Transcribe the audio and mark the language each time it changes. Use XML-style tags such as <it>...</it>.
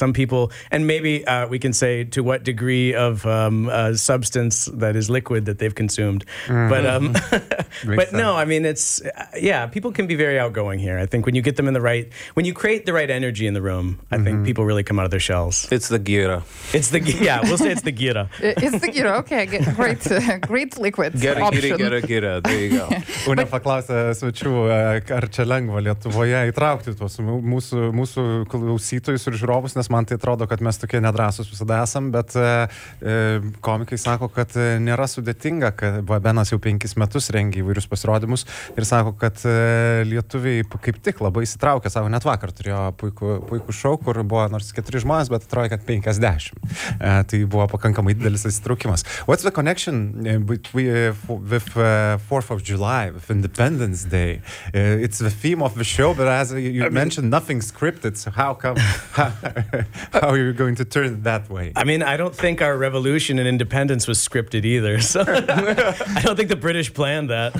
<en>Some people, and maybe we can say to what degree of substance that is liquid that they've consumed. Mm-hmm. But but no, I mean, it's... Yeah, people can be very outgoing here. I think when you get them in the right... When you create the right energy in the room, I think people really come out of their shells. It's the gira. It's the... Yeah, we'll say it's the gira. It's the gira. Okay, great liquid option. Gira.</en> <lt>Unė paklausė svečių, ar čia lengva Lietuvoje įtraukti tuos mūsų klausytojus ir žiūrovus, nes man tai atrodo, kad mes tokie nedrąsus visada esam, bet komikai sako, kad nėra sudėtinga, kad Benas jau 5 metus rengia įvairius pasirodymus ir sako, kad lietuviai kaip tik labai įsitraukė, sako, net vakar turėjo puikų šou, kur buvo nors 4 žmonės, bet atrodo, kad 50. Tai buvo pakankamai didelis įsitraukimas.</lt> <en>What's the connection with 4th of July, with Independence Day. It's the theme of the show, but as you mentioned, nothing scripted, so how come, how are you going to turn it that way? I mean, I don't think our revolution and independence was scripted either, so I don't think the British planned that.</en>